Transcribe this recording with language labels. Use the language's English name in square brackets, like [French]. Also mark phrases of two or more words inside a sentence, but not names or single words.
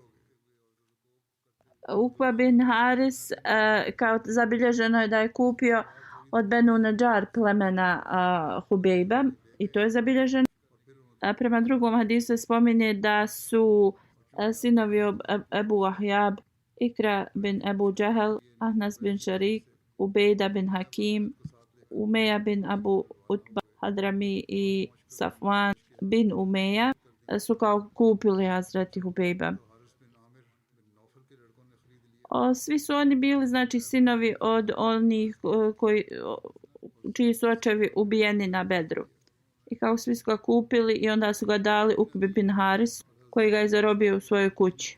[Bosnian] Ukba bin Haris kao zabilježeno je da je kupio od Benu Nadžar plemena Hubejba i to je zabilježeno. Prema drugom hadisu se spominje da su sinovi Ebu Ahjab, Ikra bin Ebu Džehel, Ahnas bin Šarik, Ubejda bin Hakim, Umeja bin Abu Utba Hadrami i Safvan bin Umeja su kao kupili Hazreti Hubejba. Svi su oni bili znači sinovi od onih čiji su očevi ubijeni na Bedru. I kao svi su ga kupili i onda su ga dali Ukbi bin Haris koji ga je zarobio u svojoj kući.